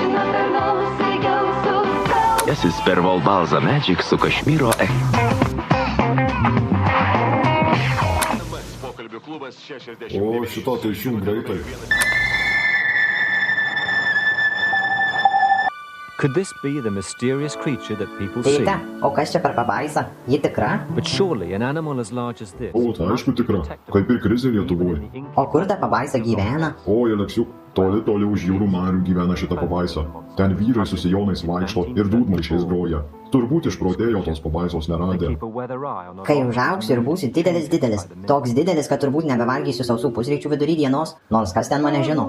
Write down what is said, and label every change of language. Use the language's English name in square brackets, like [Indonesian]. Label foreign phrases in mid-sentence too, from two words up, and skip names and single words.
[Lithuanian] Jasis per Volbalza Magic su Kašmyro O, šito tai išjung greitai. [English] Could this be the mysterious creature that people see? [Lithuanian] Tėte, o kas čia per pabaisa? Ji tikra? [English] But surely an animal as large as this. [Lithuanian] O, tai aišku tikra. Kaip ir krizė Lietuvoje. O kur ta pabaisa gyvena? O, Aleksiuk, toli už jūrų marių gyvena šita pabaisa. Ten vyrai su sijonais vaikšto ir dūdmaišiais groja. Turbūt išprotėjo tos pabaisos neradė. Kai užaugsiu ir būsiu didelis. Toks didelis, kad turbūt nebevalgysiu sausų pusryčių vidury dienos, nors kas ten mane žino.